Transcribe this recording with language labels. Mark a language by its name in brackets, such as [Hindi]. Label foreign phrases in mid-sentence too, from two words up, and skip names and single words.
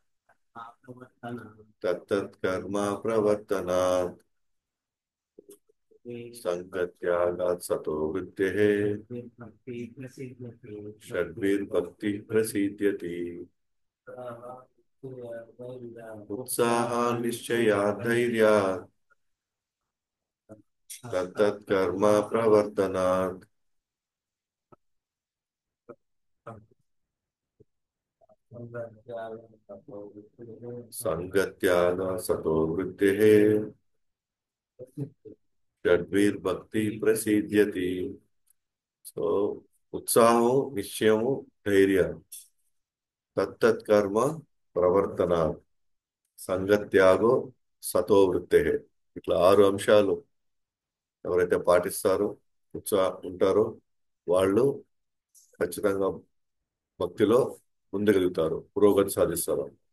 [Sanskrit] तत्तत्कर्म प्रवर्तनात् संगत्यागात् सतो वृत्तेः षड्भिर्भक्तिः प्रसीद्यति उत्साहान्निश्चयाद्धैर्यात् तत्तत्कर्म प्रवर्तनात् संगत्यागात् सतो वृत्तेः षड्भिर्भक्ति प्रसिद्ध्यति. [Telugu] సో ఉత్సాహం, నిశ్చయము, ధైర్యం, [Sanskrit] तत्तत्कर्म प्रवर्तन, सङ्गत्यागो सतो वृत्ते, [Telugu] ఇట్లా ఆరు అంశాలు ఎవరైతే పాటిస్తారో, ఉంటారో వాళ్ళు ఖచ్చితంగా భక్తిలో ముందుకెళ్తారు, పురోగతి సాధిస్తారు.